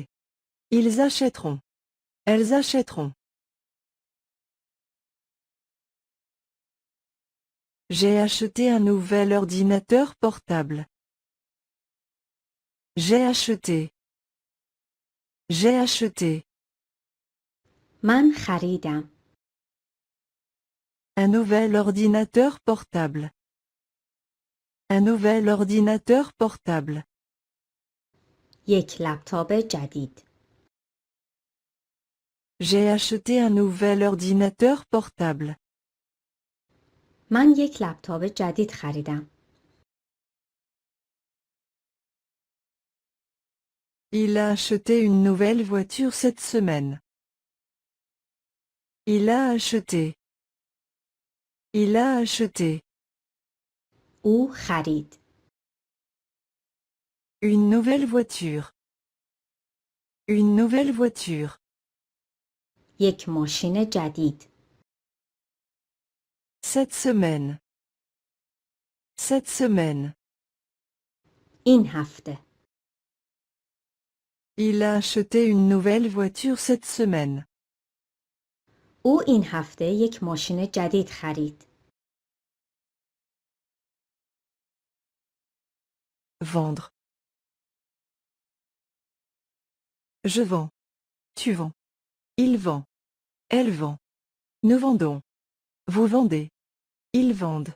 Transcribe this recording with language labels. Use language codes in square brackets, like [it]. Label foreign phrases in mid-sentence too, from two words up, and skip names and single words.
[fr] Ils achèteront. Elles achèteront. J'ai acheté un nouvel ordinateur portable. J'ai acheté. J'ai acheté. [fa] من خریدم. [fr] Un nouvel ordinateur portable. Un nouvel ordinateur portable. [fa] یک لپتاپ جدید. [fr] J'ai acheté un nouvel ordinateur portable. [fa] من یک لپتاپ جدید خریدم. [fr] Il a acheté une nouvelle voiture cette semaine. Il a acheté. Il a acheté. [fa] او خرید. [fr] Une nouvelle voiture. Une nouvelle voiture. [fa] یک ماشین جدید. [fr] Cette semaine. Cette semaine. [fa] این هفته. [fr] Il a acheté une nouvelle voiture cette semaine. [fa] او این هفته یک ماشین جدید خرید. [fr] Vendre. Je vends. Tu vends. Il vend. Elle vend. Nous vendons. Vous vendez. Ils vendent.